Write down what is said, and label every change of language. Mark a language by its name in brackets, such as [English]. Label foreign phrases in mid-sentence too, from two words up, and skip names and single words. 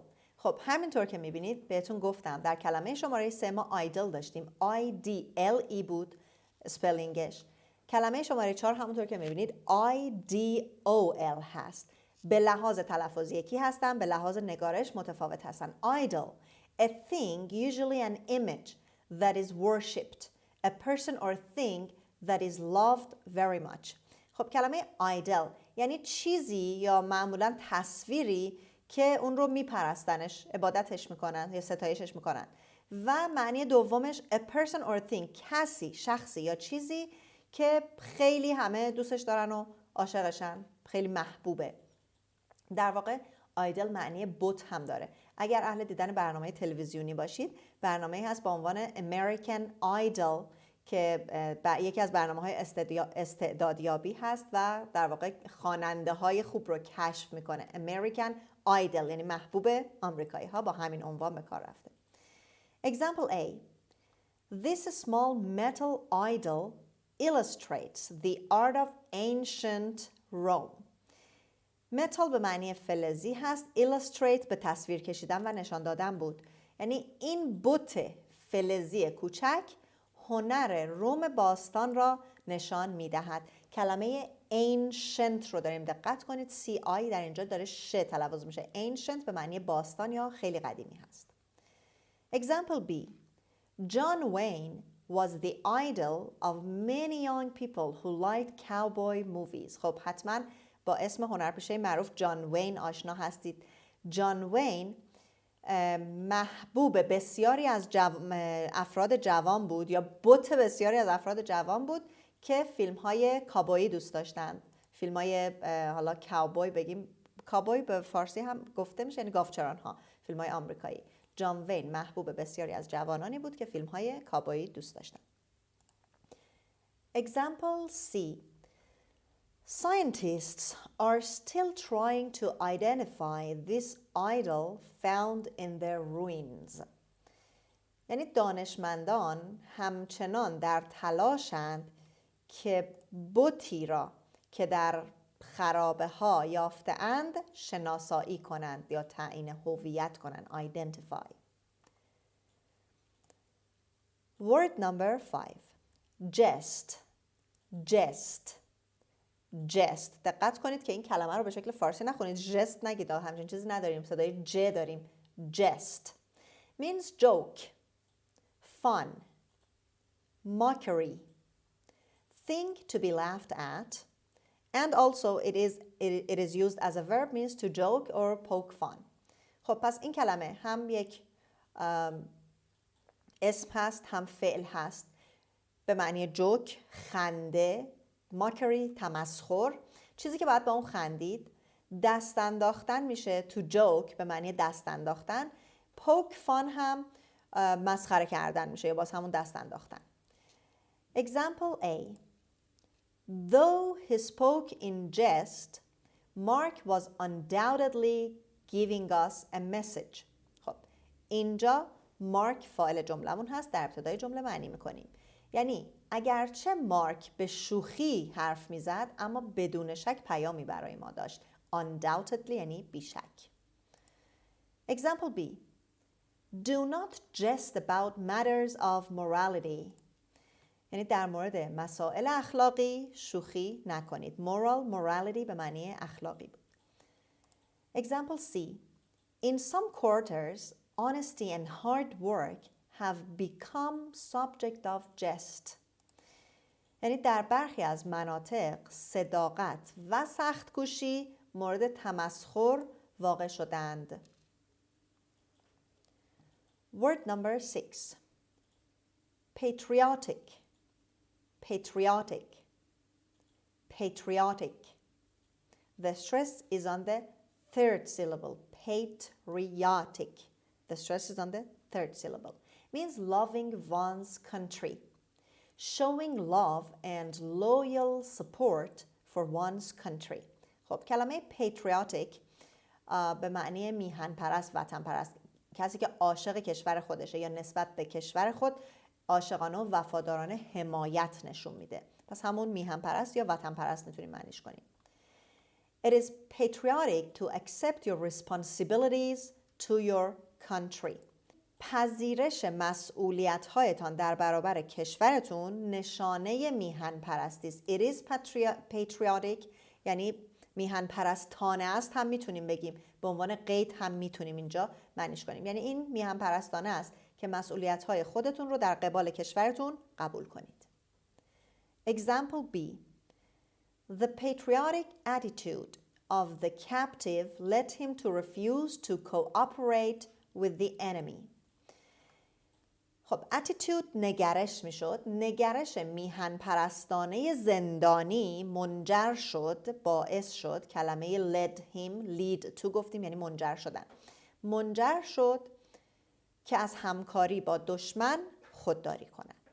[Persian] خب همینطور که میبینید بهتون گفتم در کلمه شماره 3 ما idle داشتیم. IDLE بود سپلینگش. کلمه شماره 4 همونطور که میبینید IDOL هست. به لحاظ تلفظ یکی هستن، به لحاظ نگارش متفاوت هستن. [English] Idle. A thing, usually an image that is worshipped. A person or thing that is loved very much. [Persian] خب کلمه idle یعنی چیزی یا معمولا تصویری که اون رو میپرستنش، عبادتش میکنن یا ستایشش میکنن. و معنی دومش [English] a person or thing، [Persian] کسی، شخصی یا چیزی که خیلی همه دوستش دارن و عاشقشن، خیلی محبوبه. در واقع آیدل معنی بت هم داره. اگر اهل دیدن برنامه تلویزیونی باشید، برنامه‌ای هست با عنوان American Idol که یکی از برنامه‌های استعدادیابی هست و در واقع خواننده‌های خوب رو کشف میکنه. American Idol یعنی محبوب آمریکایی‌ها، با همین عنوان به کار رفته. [English] Example A. This small metal idol illustrates the art of ancient Rome. [Persian] metal به معنی فلزی هست. illustrate به تصویر کشیدن و نشان دادن بود. یعنی این بت فلزی کوچک هنر روم باستان را نشان می‌دهد. کلمه ancient رو داریم، دقت کنید CI در اینجا داره ش تلفظ میشه. ancient به معنی باستان یا خیلی قدیمی هست. [English] Example B. John Wayne was the idol of many young people who liked cowboy movies. [Persian] خب حتما با اسم هنرپیشه معروف جان وین آشنا هستید. جان وین محبوب بسیاری از افراد جوان بود یا بت بسیاری از افراد جوان بود که فیلم های کابویی دوست داشتند. فیلم های حالا کاوبوی بگیم، کاوبوی به فارسی هم گفته میشه، یعنی گاوچران ها، فیلم های آمریکایی. جان وین محبوب بسیاری از جوانانی بود که فیلم های کاوبویی دوست داشتند. [English] Example C. Scientists are still trying to identify this idol found in their ruins. [Persian] یعنی دانشمندان همچنان در تلاشند که بتی را که در خرابه ها یافته اند شناسایی کنند یا تعیین هویت کنند. [English] Identify. Word number 5. Jest. Jest. jest. [Persian] دقت کنید که این کلمه رو به شکل فارسی نخونید. jest نگید. همچین چیزی نداریم. صدای ج داریم. [English] jest. means joke, fun, mockery, thing to be laughed at, and also it is used as a verb, means to joke or poke fun. [Persian] خب پس این کلمه هم یک اسم هست هم فعل هست به معنی جوک، خنده، mockery تمسخر، چیزی که باید به اون خندید. دست انداختن میشه [English] to joke [Persian] به معنی دست انداختن. [English] poke fun [Persian] هم مسخره کردن میشه یا باز همون دست انداختن. [English] Example A. Though he spoke in jest, Mark was undoubtedly giving us a message. [Persian] خب اینجا مارک فاعل جملمون هست، در ابتدای جمله معنی میکنیم. یعنی اگرچه مارک به شوخی حرف میزد اما بدون شک پیامی برای ما داشت. Undoubtedly یعنی بیشک. [English] Example B. Do not jest about matters of morality. [Persian] یعنی در مورد مسائل اخلاقی شوخی نکنید. morality به معنی اخلاقی بود. [English] Example C. In some quarters, honesty and hard work have become subject of jest. [Persian] یعنی در برخی از مناطق صداقت و سخت‌کوشی مورد تمسخر واقع شدند. [English] Word number 6. Patriotic. Patriotic. Patriotic. The stress is on the third syllable. Patriotic. The stress is on the third syllable. Means loving one's country. Showing love and loyal support for one's country. [Persian] خب کلمه patriotic به معنی میهن پرست، وطن پرست، کسی که عاشق کشور خودشه یا نسبت به کشور خود عاشقانه و وفادارانه حمایت نشون میده. پس همون میهن پرست یا وطن پرست میتونیم معنیش کنیم. [English] It is patriotic to accept your responsibilities to your country. [Persian] پذیرش مسئولیت‌هایتان در برابر کشورتون نشانه میهن پرستی است. [English] It is patriotic [Persian] یعنی میهن پرستانه است هم میتونیم بگیم، به عنوان قید هم میتونیم اینجا معنیش کنیم. یعنی این میهن پرستانه است که مسئولیت‌های خودتون رو در قبال کشورتون قبول کنید. [English] Example B. The patriotic attitude of the captive led him to refuse to cooperate with the enemy. [Persian] خب attitude نگرش میشد. نگرش میهن پرستانه زندانی منجر شد، باعث شد، کلمه [English] led him، lead to [Persian] گفتیم یعنی منجر شدن، منجر شد که از همکاری با دشمن خودداری کند.